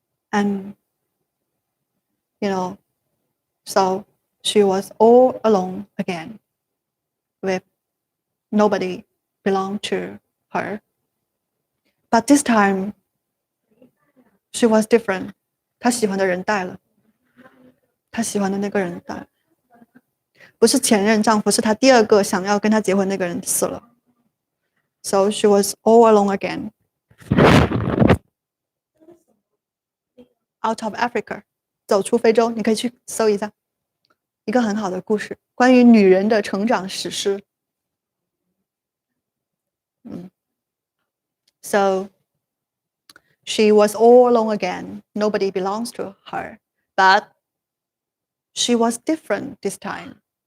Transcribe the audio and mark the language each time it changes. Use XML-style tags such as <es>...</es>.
<en>And so she was all alone again, with nobody belonged to her. But this time she was different.</en> <zh>她喜欢的人带了，她喜欢的那个人带了，不是前任丈夫，是她第二个想要跟她结婚那个人死了。</zh> <en>So she was all alone again. Out of Africa.</en> <zh>走出非洲，你可以去搜一下，一个很好的故事，关于女人的成长史诗。</zh> <en>So she was all alone again. Nobody belongs to her. But she was different this time.</en>